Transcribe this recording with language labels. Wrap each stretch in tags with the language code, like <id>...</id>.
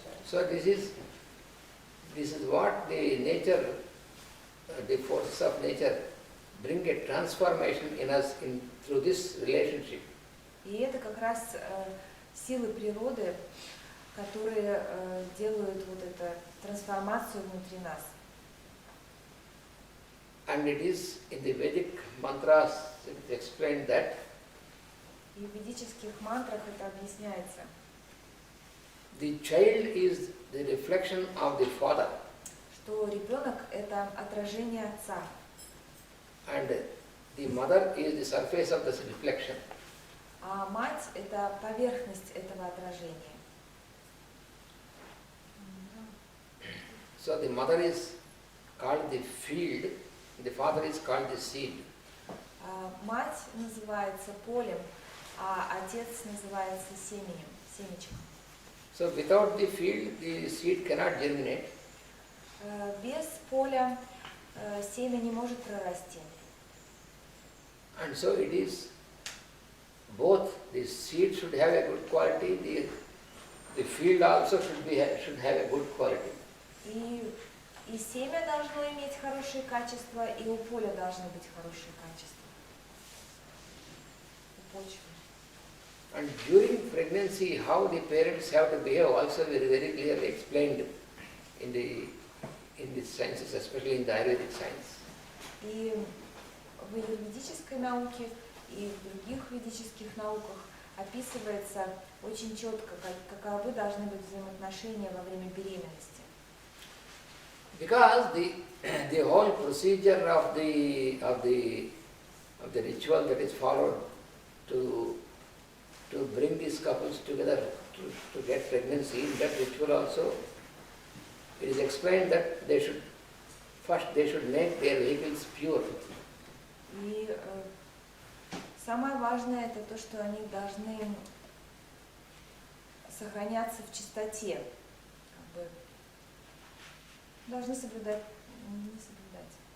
<en>So this is what the nature, the forces of nature bring a transformation in us through this relationship.</en> <ru>И это как раз силы природы, которые делают вот эту трансформацию внутри нас.</ru> <en>And it is in the Vedic mantras it is explained that</en> <ru>И в ведических мантрах это объясняется.</ru> <en>the child is the reflection of the father.</en> <ru>Что ребенок – это отражение отца.</ru> <en>And the mother is the surface of this reflection.</en> <ru>А мать – это поверхность этого отражения.</ru> <en>So the mother is called the field, the father is called the seed.</en> <ru>Мать называется полем, а отец называется семенем, семечком.</ru> <en>So without the field, the seed cannot germinate.</en> <ru>Без поля семя не может прорасти.</ru> <en>And so it is both the seed should have a good quality, the field also should have a good quality.</en> <ru>И семя должно иметь хорошие качества, и у поля должны быть хорошие качества. У почвы.</ru> <en>And during pregnancy, how the parents have to behave also very, very clearly explained in the sciences, especially in the Ayurvedic science.</en> <ru>И в аюрведической науке, и в других ведических науках описывается очень четко, каковы должны быть взаимоотношения во время беременности.</ru> <en>Because the whole procedure of the ritual that is followed to bring these couples together to get pregnancy, in that ritual also it is explained that they should make their vehicles pure.</en> <ru>И самое важное это то, что они должны сохраняться в чистоте, как бы, должны соблюдать, не соблюдать.</ru>